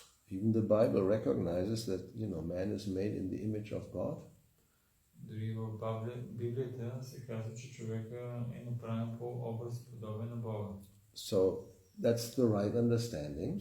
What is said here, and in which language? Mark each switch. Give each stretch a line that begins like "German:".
English: Even the Bible recognizes that, man is made in the image of God.
Bulgarian: Дори в Библията се казва, че човека е направен по образ и подобие на Бога.
English: So that's the right understanding.